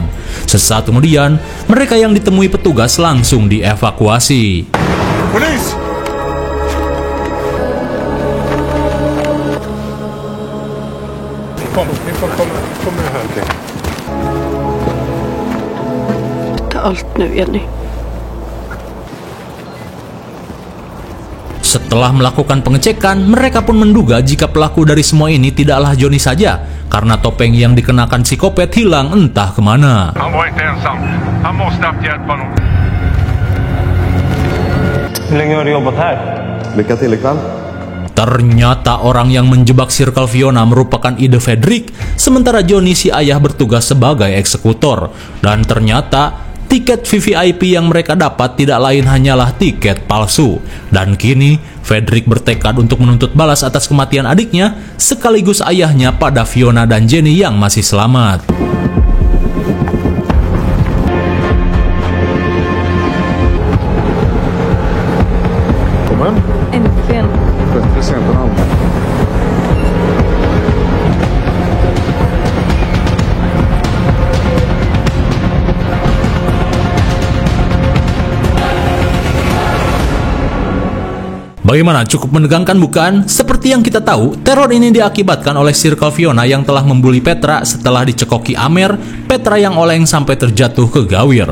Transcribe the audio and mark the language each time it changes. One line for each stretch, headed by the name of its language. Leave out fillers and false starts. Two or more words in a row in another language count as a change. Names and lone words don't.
Indonesian: Sesaat kemudian, mereka yang ditemui petugas langsung dievakuasi.
Swedish: Police! Kom med här, okej. Ta allt nu, Jenny.
Indonesian: Setelah melakukan pengecekan, mereka pun menduga jika pelaku dari semua ini tidaklah Johnny saja, karena topeng yang dikenakan psikopat hilang entah kemana.
Swedish: Han var inte ensam. Han måste haft hjälp av någon. Hur länge har du jobbat här? Lycka till ikväll.
Indonesian: Ternyata orang yang menjebak Circle Fiona merupakan ide Fredrik, sementara Johnny si ayah bertugas sebagai eksekutor. Dan ternyata tiket VVIP yang mereka dapat tidak lain hanyalah tiket palsu. Dan kini, Fredrik bertekad untuk menuntut balas atas kematian adiknya, sekaligus ayahnya pada Fiona dan Jenny yang masih selamat.
Swedish: Kom igen. Äntligen. Bättre sent än aldrig.
Indonesian: Bagaimana, cukup menegangkan bukan? Seperti yang kita tahu, teror ini diakibatkan oleh Circle Fiona yang telah membuli Petra setelah dicekoki Amer, Petra yang oleng sampai terjatuh ke gawir.